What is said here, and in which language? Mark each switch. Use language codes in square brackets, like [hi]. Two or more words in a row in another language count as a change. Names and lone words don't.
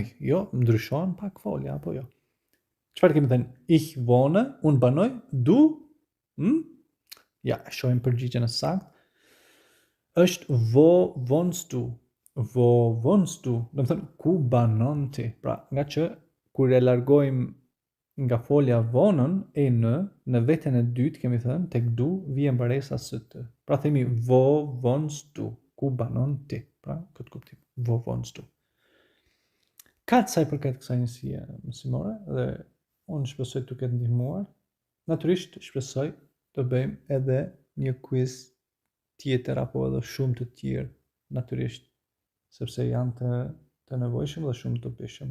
[sq] Jo, ndryshon pak folja apo jo. Çfarë kemi thënë? [de] Ich wohne, [sq] unë banoj, du? Ja, shohim përgjigjen e saktë. [de] Është wo wohnst du? Wo wohnst du? [sq] Do të thënë ku banon ti? Pra, nga që kur e largojmë nga folja vonën, në veten e dytë kemi thënë, tek du, vjen mbaresa së të. Pra themi [de] wo wohnst du? [sq] Ku banon ti? Pra, këtë kuptim. [de] Wo wohnst du? [sq] Ka të saj përket kësaj njësie mësimore, dhe unë shpresoj të ketë ndihmuar. Natyrisht shpresoj të bëjmë edhe një quiz tjetër apo edhe shumë të tjerë, natyrisht, sepse janë të nevojshëm dhe shumë të dobishëm.